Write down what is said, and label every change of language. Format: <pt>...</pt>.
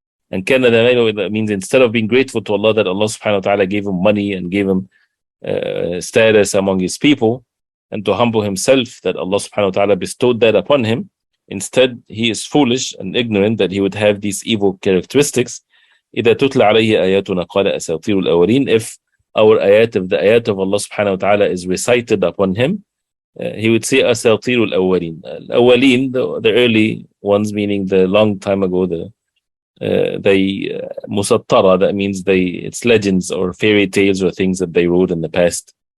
<en>And that means instead of being grateful to Allah that Allah subhanahu wa ta'ala gave him money and gave him status among his people, and to humble himself that Allah subhanahu wa ta'ala bestowed that upon him, instead he is foolish and ignorant that he would have these evil characteristics.</en> <ar>إذا تتلى عليه آياتنا قال أساطير الأولين.</ar> <en>If our ayat, if the ayat of Allah subhanahu wa ta'ala is recited upon him, he would say</en> <ar>أساطير الأولين.</ar> <en>الأولين, the early ones, meaning the long time ago, they musattara, that means it's legends or fairy tales or things that they wrote in the past.</en>